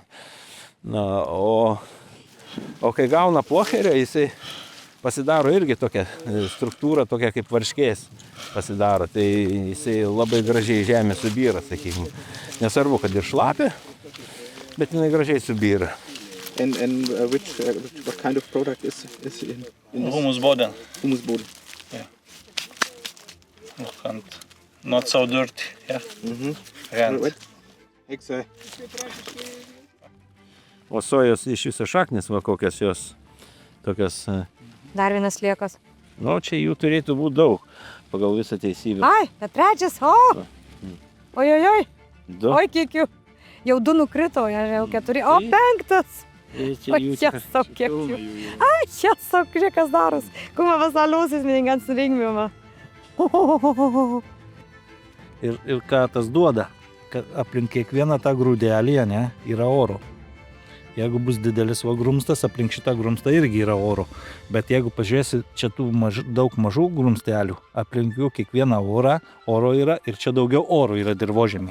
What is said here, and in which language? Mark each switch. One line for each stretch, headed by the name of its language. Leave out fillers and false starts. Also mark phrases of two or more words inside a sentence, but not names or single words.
Lithuanian: Na, o kai gauna plocherio, jisai pasidaro irgi tokia struktūra, tokia kaip varškės pasidaro. Tai jisai labai gražiai žemė subyra, sakykime. Nesvarbu, kad ir šlapia, bet jinai gražiai subyra.
English: And what kind of product is in this?
German: Humus boden. Humus boden.
English: Yeah. And not so dirty. Yeah. And
Lithuanian: O sojos iš viso šaknis, va kokios jos tokios. Dar vienas liekas. Nu, čia jų turėtų būti daug, pagal visą teisybę. Ai, bet trečias, Ojojoj. Oi, kiek jų. Jau 2 nukrito, jau 4, o 5. Jesau, kiek jų. Ai, jesau, žiūrėk, kas daros.
German: Guck mal, was da los ist mit den ganzen Regenwürmer.
Lithuanian: Ir ką tas duoda, kad aplink kiekvieną tą grūdelį, ne, yra oro. Jeigu bus didelis grumstas, aplink šitą grumstą irgi yra oro. Bet jeigu pažiūrėsi, čia tų daug mažų grumstelių, aplink jų kiekvieną oro yra ir čia daugiau oro yra dirvožemiai.